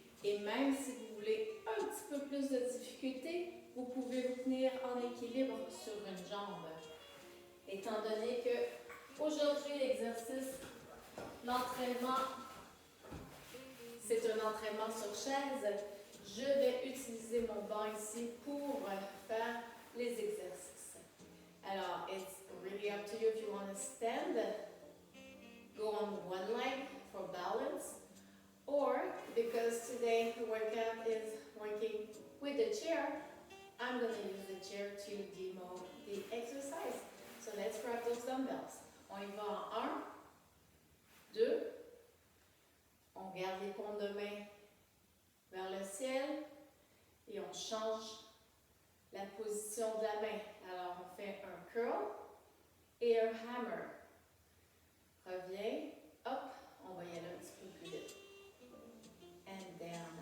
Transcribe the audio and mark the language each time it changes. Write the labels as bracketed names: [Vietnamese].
[French] Et même si vous voulez un petit peu plus de difficulté, vous pouvez vous tenir en équilibre sur une jambe. Étant donné que aujourd'hui, l'exercice, l'entraînement, c'est un entraînement sur chaise, je vais utiliser mon banc ici pour faire les exercices. [English] Alors, it's really up to you if you want to stand. Go on one leg for balance. Or, because today the workout is working with the chair, I'm going to use the chair to demo the exercise. So let's grab those dumbbells. [French] On y va en 1, 2. On garde les paumes de main vers le ciel et on change la position de la main. Alors, on fait un curl et un hammer. Reviens, hop, on va y aller un petit peu plus vite. [English] And down.